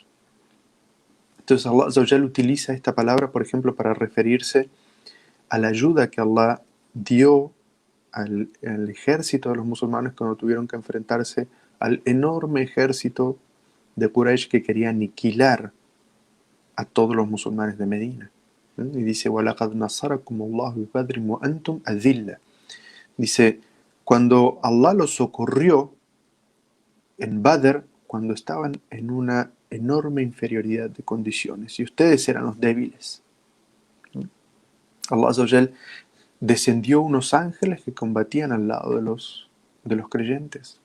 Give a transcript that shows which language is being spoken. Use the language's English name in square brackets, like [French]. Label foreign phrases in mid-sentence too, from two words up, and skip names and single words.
[Spanish] Entonces [Arabic] الله عز وجل [Spanish] utiliza esta palabra, por ejemplo, para referirse a la ayuda que Allah dio al ejército de los musulmanes cuando tuvieron que enfrentarse al enorme ejército de Quraysh que quería aniquilar a todos los musulmanes de Medina. Y dice, [Arabic] وَلَقَدْ نَصَرَكُمُ اللَّهُ بِبَدْرٍ وَأَنْتُمْ أَذِلَّةٌ. [Spanish] Dice, cuando Allah los socorrió en Badr, cuando estaban en una enorme inferioridad de condiciones, y ustedes eran los débiles. [Arabic] الله عز وجل [Spanish] descendió unos ángeles que combatían al lado de los creyentes.